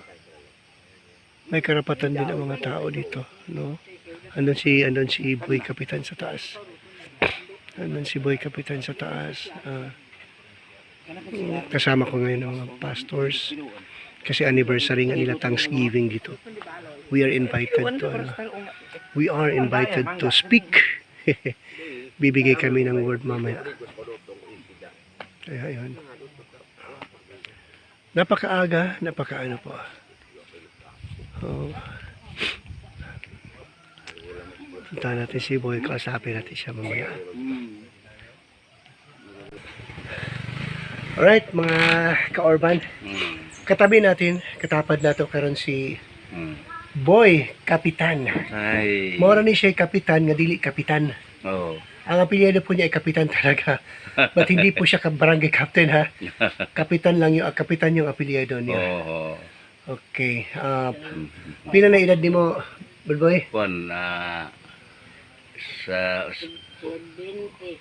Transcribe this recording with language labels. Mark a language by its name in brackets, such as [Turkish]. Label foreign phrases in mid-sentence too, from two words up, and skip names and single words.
[Filipino] May karapatan din ang mga tao dito. No? Andun si Boy Kapitan sa taas. Andun si Boy Kapitan sa taas. Kasama ko ngayon ng mga pastors. Kasi anniversary nga nila Thanksgiving dito. [English] We are invited to speak. [Filipino] Bibigay kami ng word mamaya. Kaya yun. Napakaaga, napakaano po. Punta natin si Boy, kausapin natin siya mamaya. Alright, mga ka-Orban. Katabi natin, [Cebuano] katapad nato karon si Boy Kapitan. Ay. Mora ni siya Kapitan, nga dili Kapitan. Oh. [Filipino] Ang apelyido po niya ay Kapitan talaga. But hindi po siya barangay captain ha. Kapitan lang yung apelyido niya. Oh. [Cebuano] Okay. Pila na edad ni mo, Boy? Pon sa 75.